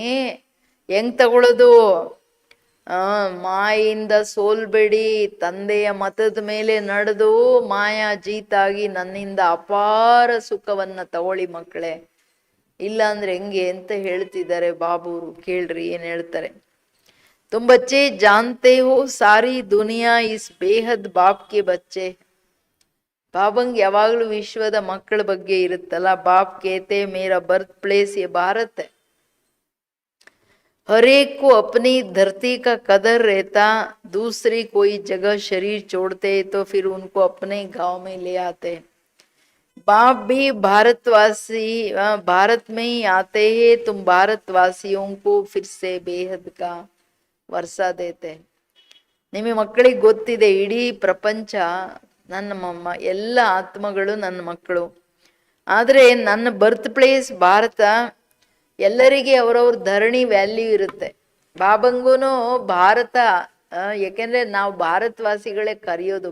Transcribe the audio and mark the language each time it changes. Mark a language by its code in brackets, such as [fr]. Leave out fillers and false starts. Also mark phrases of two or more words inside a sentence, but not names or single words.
[kn] ಹೆಂಗ್ ತಗೊಳ್ಳೋದು? ಮಾಯಿಂದ ಸೋಲ್ಬೇಡಿ. ತಂದೆಯ ಮತದ ಮೇಲೆ ನಡೆದು ಮಾಯಾ ಜೀತಾಗಿ ನನ್ನಿಂದ ಅಪಾರ ಸುಖವನ್ನ ತಗೊಳ್ಳಿ ಮಕ್ಕಳೇ. ಇಲ್ಲ ಅಂದ್ರೆ ಹೆಂಗೆ ಅಂತ ಹೇಳ್ತಿದ್ದಾರೆ ಬಾಬೂರು. ಕೇಳ್ರಿ ಏನ್ ಹೇಳ್ತಾರೆ. [hi] तुम बच्चे जानते हो सारी दुनिया इस बेहद बाप के बच्चे. [kn] ಬಾಬಂಗ್ ಯಾವಾಗಲೂ ವಿಶ್ವದ ಮಕ್ಕಳ ಬಗ್ಗೆ ಇರುತ್ತಲ್ಲ. [hi] बाप कहते मेरा [en] birth place [hi] ये भारत है. हर एक को अपनी धरती का कदर रहता. दूसरी कोई जगह शरीर छोड़ते तो फिर उनको अपने गांव में ले आते. बाप भी भारतवासी भारत में ही आते हैं. तुम भारतवासियों को फिर से बेहद का वर्सा देते. [kn] ನಿಮಗೆ ಮಕ್ಕಳಿಗೆ ಗೊತ್ತಿದೆ, ಇಡೀ ಪ್ರಪಂಚ ನನ್ನ ಎಲ್ಲ ಆತ್ಮಗಳು ನನ್ನ ಮಕ್ಕಳು. ಆದರೆ ನನ್ನ [en] birth place [kn] ಭಾರತ. ಎಲ್ಲರಿಗೆ ಅವರವ್ರ ಧರಣಿ ವ್ಯಾಲ್ಯೂ ಇರುತ್ತೆ. ಬಾಬಂಗೂನು ಭಾರತ, ಯಾಕೆಂದ್ರೆ ನಾವು ಭಾರತವಾಸಿಗಳೇ ಕರೆಯೋದು.